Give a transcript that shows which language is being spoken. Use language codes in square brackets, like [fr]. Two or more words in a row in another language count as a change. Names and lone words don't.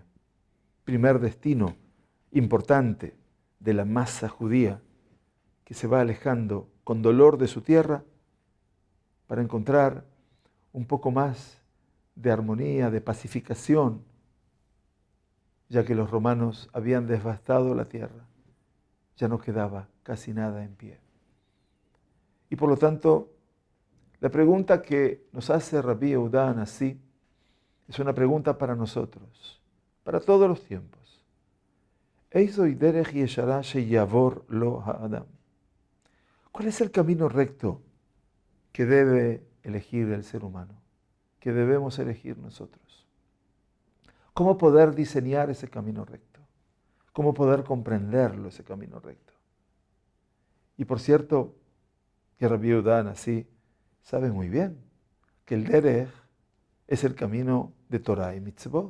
[es] Primer destino importante de la masa judía que se va alejando con dolor de su tierra para encontrar un poco más de armonía, de pacificación, ya que los romanos habían devastado la tierra. Ya no quedaba casi nada en pie. Y por lo tanto, la pregunta que nos hace Rabbi Yehuda Hanasí es una pregunta para nosotros, para todos los tiempos. [he] איזוהי דרך ישרה שיבור לו האדם. [es] ¿Cuál es el camino recto que debe elegir el ser humano, que debemos elegir nosotros? ¿Cómo poder diseñar ese camino recto? ¿Cómo poder comprenderlo, ese camino recto? Y por cierto, que Rabbi Yehuda Hanasí sabe muy bien que el derech es el camino de Torah y mitzvot.